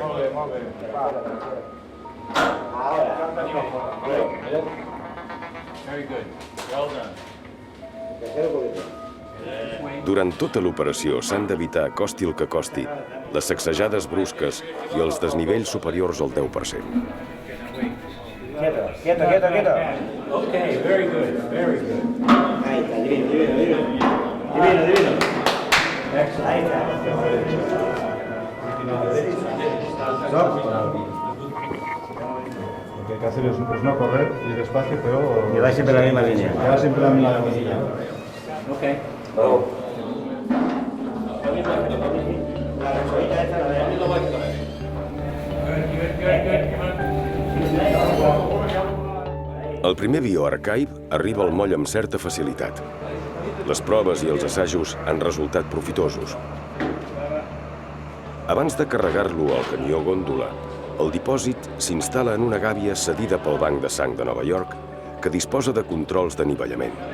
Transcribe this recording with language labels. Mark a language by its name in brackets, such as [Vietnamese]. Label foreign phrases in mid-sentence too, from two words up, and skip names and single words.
[English] Very good. Well done. [Catalan] Durant tota l'operació s'han d'evitar, costi el que costi, les sacsejades brusques i els desnivells superiors al 10%. [Spanish] Quieto. [English] Okay, very good, very good. [Spanish] Ahí está, divino. Ahí Lo que hay que hacer es no correr, ir despacio, pero... Llevar siempre la misma línea. Llevar siempre la misma línea. [English] Okay. [Catalan] El primer bioarchive arriba al moll amb certa facilitat. Les proves i els assajos han resultat profitosos. Abans de carregar-lo al camió góndola, el dipòsit s'instal·la en una gàbia cedida pel Banc de Sang de Nova York que disposa de controls d'anivellament.